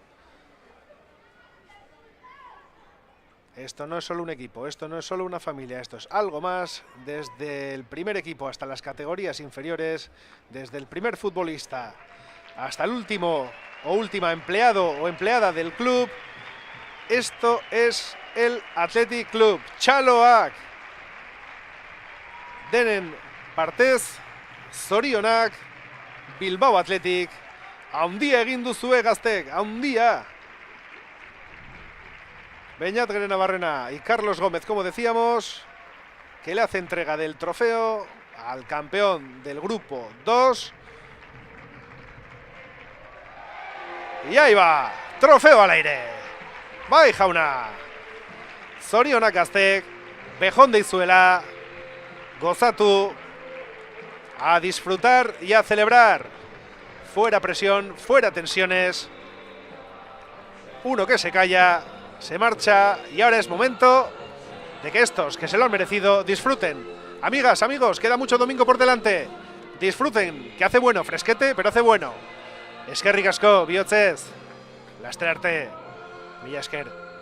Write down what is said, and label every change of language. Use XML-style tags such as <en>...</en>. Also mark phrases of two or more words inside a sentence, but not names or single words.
<es>Esto no es solo un equipo, esto no es solo una familia, esto es algo más. Desde el primer equipo hasta las categorías inferiores, desde el primer futbolista hasta el último o última empleado o empleada del club. Esto es el Athletic Club.</es> <eu>Txaloak denen partez, zorionak, Bilbao Athletic. Haundia egin duzue gaztek, haundia.</eu> <es>Beñat Gerenabarrena y Carlos Gómez, como decíamos, que le hace entrega del trofeo al campeón del grupo 2. Y ahí va. Trofeo al aire.</es> <eu>Bai, jauna. Zorionak gaztek, bejon deizuela, gozatu,</eu> <es>a disfrutar y a celebrar. Fuera presión, fuera tensiones. Uno que se calla, se marcha y ahora es momento de que estos que se lo han merecido disfruten. Amigas, amigos, queda mucho domingo por delante. Disfruten, que hace bueno, fresquete, pero hace bueno.</es> <eu>Eskerrik asko, bihotzez. Laster arte. Mila esker.</eu>